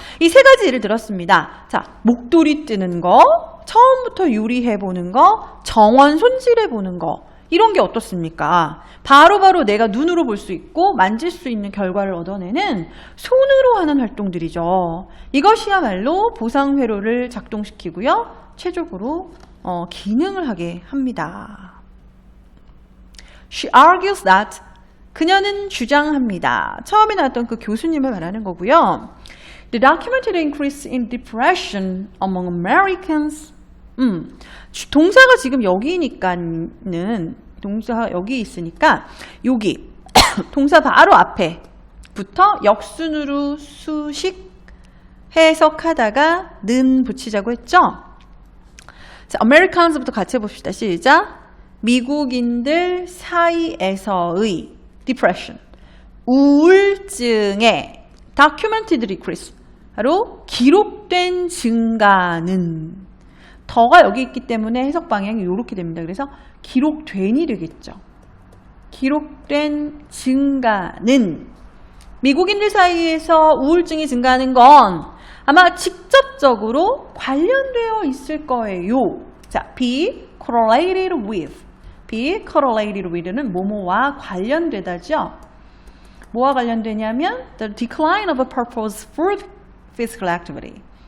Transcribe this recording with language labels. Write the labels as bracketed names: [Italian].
[Korean] 이 세 가지 예를 들었습니다. 자 목도리 뜨는 거 처음부터 요리해보는 거 정원 손질해보는 거 이런 게 어떻습니까? 바로바로 내가 눈으로 볼 수 있고 만질 수 있는 결과를 얻어내는 손으로 하는 활동들이죠. 이것이야말로 보상회로를 작동시키고요. 최적으로 기능을 하게 합니다. [English] She argues that [Korean] 그녀는 주장합니다. 처음에 나왔던 그 교수님을 말하는 거고요. [English] The documented increase in depression among Americans [Korean] 동사가 지금 여기니까는 동사가 여기 있으니까 여기 동사 바로 앞에부터 역순으로 수식 해석하다가 는 붙이자고 했죠. 자, Americans부터 같이 해봅시다. 시작. 미국인들 사이에서의 depression 우울증의 [English] documented decrease [Korean] 바로 기록된 증가는 더가 여기 있기 때문에 해석 방향이 이렇게 됩니다. 그래서 기록된이 되겠죠. 기록된 증가는 미국인들 사이에서 우울증이 증가하는 건 아마 직접적으로 관련되어 있을 거예요. 자, be correlated with. be correlated with는 뭐뭐와 관련되다죠. 뭐와 관련되냐면 [English] the decline of a purposeful physical activity.